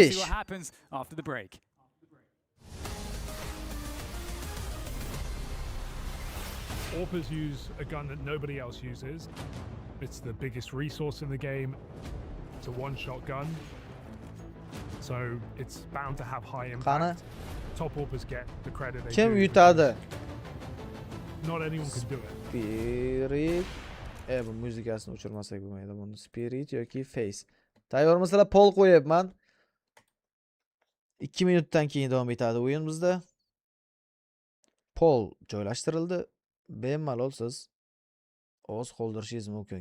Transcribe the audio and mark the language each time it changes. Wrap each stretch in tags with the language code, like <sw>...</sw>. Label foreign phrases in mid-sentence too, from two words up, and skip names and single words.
<en>7-5. see what happens after the break. Orpers use a gun that nobody else uses. It's the biggest resource in the game. It's a one-shot gun. So it's bound to have high</en> <uz>Qani?</uz> <en>impact. Top Orpers get the credit they</en> <uz>Kim</uz> <en>do.</en> <uz>yutadi?</uz> <en>Not anyone can do it.</en> <uz>Spirit. Bu muzikasini o'chirmasak bo'lmaydi. Buni Spirit yoki Face. Tayyormisizlar? Pol qo'yapman. 2 minutdan keyin davom etadi o'yin bizda. Pol joylashtirildi. Bemalol siz ovoz qoldirishingiz mumkin.</uz>